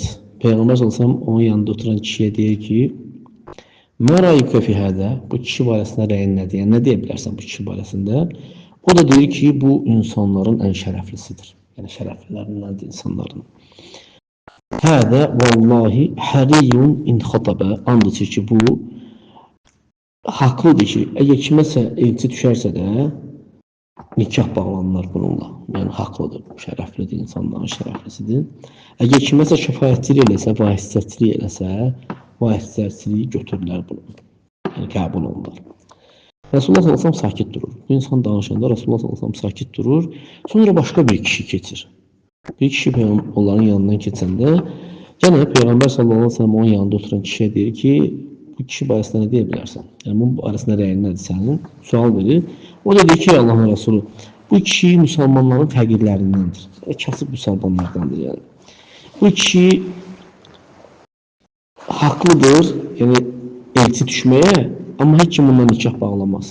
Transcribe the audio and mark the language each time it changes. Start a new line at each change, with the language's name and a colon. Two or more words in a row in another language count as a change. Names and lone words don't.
Azerbaijani: Peyğəmbər
Arabic: صلى الله عليه وسلم
Azerbaijani: onun yanında oturan kişiyə deyir ki,
Arabic: ما رأيك في هذا?
Azerbaijani: Bu kişi barəsində rəyin nədir? Yəni, nə deyə bilərsən bu kişi barəsində? O da deyir ki, bu insanların ən şərəflisidir. Yəni, şərəflilərindəndir insanların.
Arabic: هذا والله حري إن خطب.
Azerbaijani: And içir ki, bu haqlıdır ki, əgər kiməsə elçi düşərsə də nikah bağlanırlar bununla. Yəni, haqlıdır, şərəflidir, insanların şərəflisidir. Əgər kiməsə şəfayətçilik eləsə, vahisçilik eləsə, vahisçiliyi götürürlər bunu. Yəni, qəbul olunur. Resulullah
Arabic: صلى الله عليه وسلم
Azerbaijani: sakit durur. Bu insan danışanda Resulullah
Arabic: صلى الله عليه وسلم
Azerbaijani: sakit durur. Sonra başka bir kişi keçir. Bir kişi onların yanından keçəndə gene Peyğəmbər
Arabic: صلى الله عليه وسلم
Azerbaijani: onun yanında oturan kişiyə deyir ki, bu kişi barəsində nə deyə bilərsən? Yəni, bunun barəsində rəyin nədir sənin? Sual verir. O da deyir ki, Allahın Resulü, bu kişi müsəlmanların fəqirlərindəndir. Kasıb müsəlmanlardandır yəni. Bu kişi haqlıdır, yəni elçi düşməyə, amma heç kim bundan nikah bağlamaz.